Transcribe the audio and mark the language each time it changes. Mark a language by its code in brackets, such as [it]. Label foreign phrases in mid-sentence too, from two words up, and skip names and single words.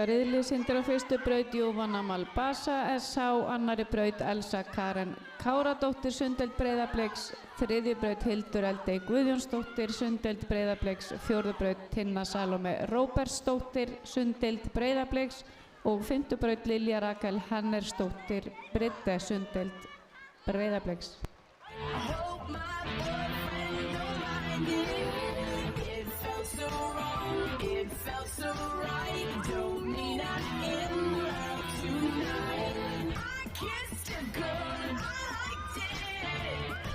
[is] riðli syndir á fyrstu braut Jóvanna Malbasa SH, annari braut Elsa Karen Káradóttir Sundeld Breiðabliks, 3. braut Hildur Eldey Guðjónsdóttir Sundeld Breiðabliks, 4. braut Tinna Salome Róbertsdóttir Sundeld Breiðabliks og 5. braut Lilja Rakel Hannersdóttir Bridde Sundeld Breiðabliks. [en] I hope my boyfriend don't mind it. It felt so wrong, it felt so right. Don't mean I'm in love tonight. I kissed a girl and I liked it.